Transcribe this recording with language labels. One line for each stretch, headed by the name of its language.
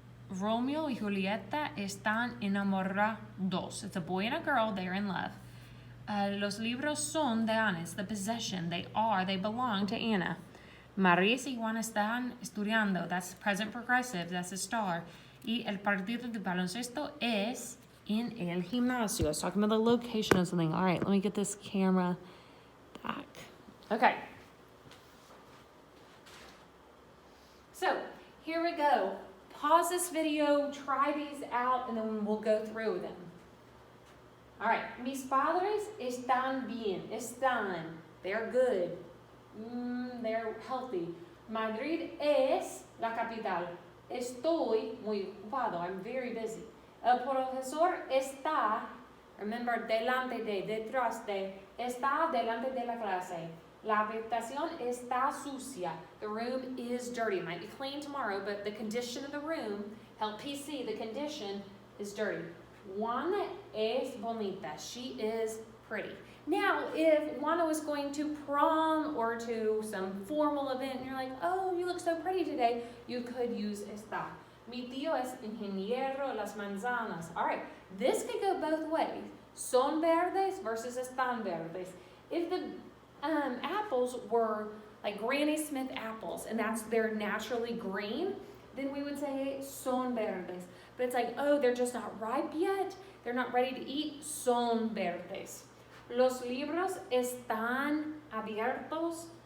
Spanish: Romeo y Julieta están enamorados.
English: It's a boy and a girl. They're in love.
Spanish: Los libros son de Ana.
English: It's the possession. They belong to Anna.
Spanish: María y Juan están estudiando.
English: That's present progressive. That's a star.
Spanish: Y el partido de baloncesto es in el gimnasio.
English: I was talking about the location of something. All right, let me get this camera back. Okay. So, here we go. Pause this video, try these out, and then we'll go through them. All right.
Spanish: Mis padres están bien. Están.
English: They're good. They're healthy.
Spanish: Madrid es la capital. Estoy muy ocupado.
English: I'm very busy.
Spanish: El profesor está Remember, delante de, detrás de, está delante de la clase. La habitación está sucia.
English: The room is dirty. It might be clean tomorrow, but the condition of the room, help PC, the condition is dirty.
Spanish: Juana es bonita.
English: She is pretty. Now, if Juana was going to prom or to some formal event and you're like, oh, you look so pretty today, you could use está.
Spanish: Mi tío es ingeniero las manzanas.
English: All right, this could go both ways.
Spanish: Son verdes versus están verdes.
English: If the apples were like Granny Smith apples and they're naturally green, then we would say son verdes. But it's like, oh, they're just not ripe yet. They're not ready to eat.
Spanish: Son verdes. Los libros están abiertos.